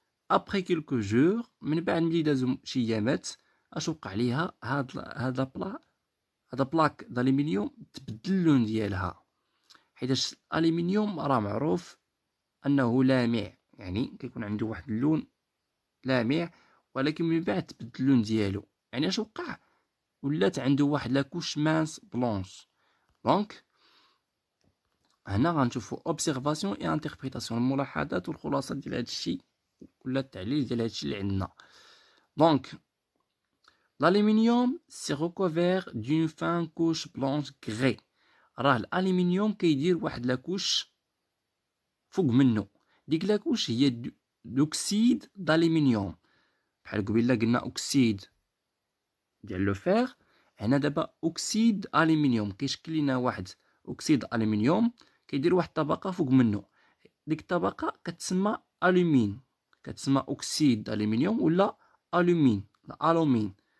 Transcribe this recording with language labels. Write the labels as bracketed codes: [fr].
[fr] ابري كيلكو جور، [ar] من بعد ملي دازو شي ايامات، اش وقع ليها؟ هاد بلاك دالومنيوم تبدل اللون ديالها، حيتاش الالومنيوم راه معروف انه لامع، يعني كيكون عنده واحد اللون لامع، ولكن من بعد تبدل اللون ديالو. يعني اش وقع؟ ولات عنده واحد [fr] لاكوش مانس بلونش. [ar] دونك هنا غنشوفوا [fr] اوبسيرفاسيون اي انتربريتاسيون، [ar] الملاحظات والخلاصه ديال هذا الشيء ولا التعليل ديال هذا الشيء اللي عندنا. [fr] دونك l'aluminium s'est recouvert d'une fine couche blanche grès. [ar] راه الالومنيوم كيدير واحد لاكوش فوق منه، ديك لاكوش هي دوكسيد d'aluminium. بحال قبيله قلنا اكسيد ديال لو فير، هنا دابا اكسيد الومنيوم كيشكل لنا واحد اكسيد الومنيوم كيدير واحد الطبقه فوق منه، ديك الطبقه كتسمى الومين، كتسمى اكسيد الومنيوم ولا الومين، الالومين.